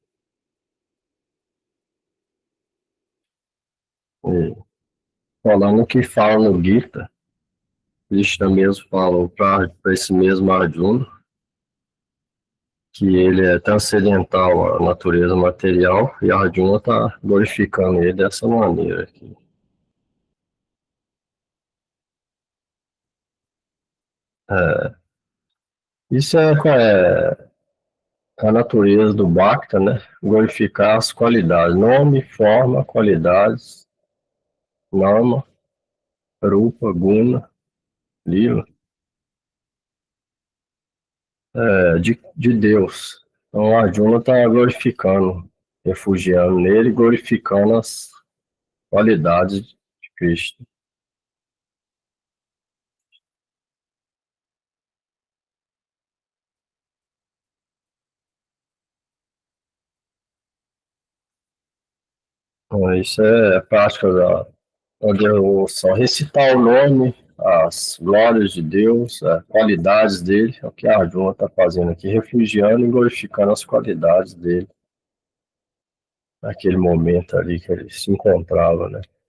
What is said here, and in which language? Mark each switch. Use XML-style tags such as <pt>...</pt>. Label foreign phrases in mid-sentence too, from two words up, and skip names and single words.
<pt>E falando que fala no Gita, Krishna mesmo falou para esse mesmo Arjuna que ele é transcendental à natureza material e Arjuna está glorificando ele dessa maneira aqui. Isso é a natureza do Bhakta, né? Glorificar as qualidades, nome, forma, qualidades,</pt> <sa>nama, rupa, guna, lila,</sa> <pt>de Deus. Então Arjuna está glorificando, refugiando nele, glorificando as qualidades de Cristo. Então, isso é prática onde eu só recitar o nome, as glórias de Deus, as qualidades dele, é o que a Arjuna está fazendo aqui, refugiando e glorificando as qualidades dele, naquele momento ali que ele se encontrava, né?</pt>